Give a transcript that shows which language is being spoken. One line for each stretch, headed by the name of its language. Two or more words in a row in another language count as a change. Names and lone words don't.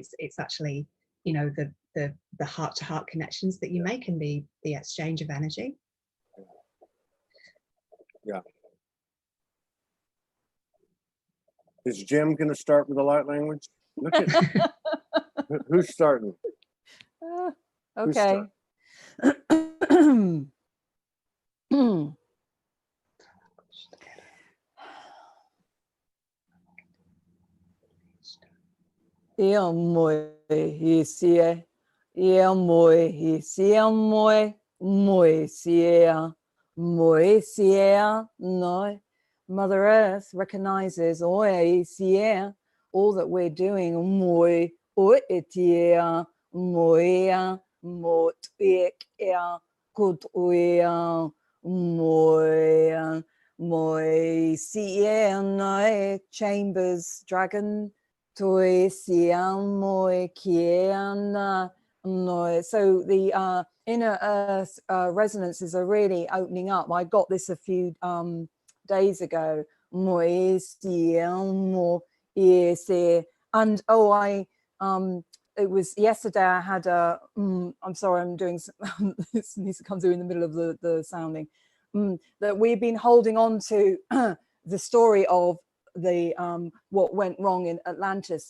English: It's actually, you know, the heart-to-heart connections that you make and the exchange of energy. Yeah. Is Jim going to start with the light language? Look at who's starting. Okay. Ia moe hi sia, ia moe hi sia moe sia no. Mother Earth recognizes oi sia, all that we're doing moe o etia moea mot ea good oea moe sia no chambers dragon. So the inner earth resonances are really opening up. I got this a few days ago. And it was yesterday I had a, I'm sorry, I'm doing, this needs to come through in the middle of the sounding, that we've been holding on to the story of the what went wrong in Atlantis.